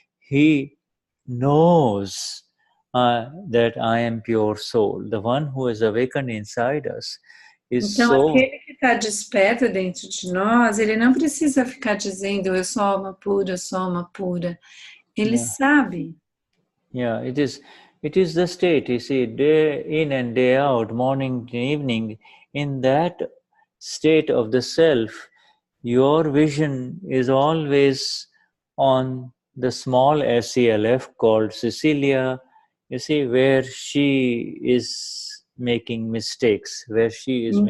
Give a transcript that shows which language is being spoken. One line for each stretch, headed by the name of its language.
English: He knows that I am pure soul. The one who is awakened inside us is
Portuguese: então, aquele que está desperto dentro de nós, ele não precisa ficar dizendo, eu sou alma pura, eu sou alma pura. Ele sabe.
English: Yeah, it is the state, you see, day in and day out, morning and evening, in that state of the self, your vision is always on the small SCLF called Cecilia, you see, where she is making mistakes, where she is